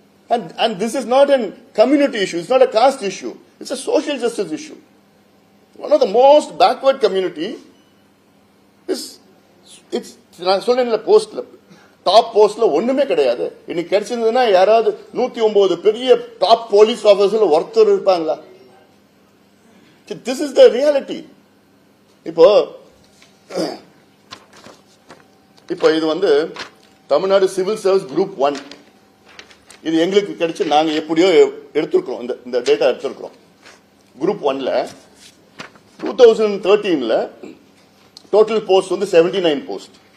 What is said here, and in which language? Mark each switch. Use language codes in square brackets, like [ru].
[en] And this is not a community issue, it's not a caste issue, it's a social justice issue. One of the most backward community is, it's [ta] நான் சொல்றேன்ல, போஸ்ட்ல top போஸ்ட்ல ஒண்ணுமே கிடையாது. இன்னைக்கு கிடைச்சிருந்ததுன்னா யாராவது 109 பெரிய டாப் போலீஸ் ஆபீசர்ல ஒருத்தர் இருப்பாங்களா? [en] This is the reality. [ta] இப்போ இப்போ இது வந்து தமிழ்நாடு சிவில் சர்வீஸ் குரூப் 1. இது எங்களுக்கு கிடைச்சு நாங்க எப்படியோ எடுத்திருக்கிறோம், இந்த டேட்டா எடுத்திருக்கிறோம். குரூப் 1ல 2013ல டோட்டல் போஸ்ட் வந்து 79 போஸ்ட்.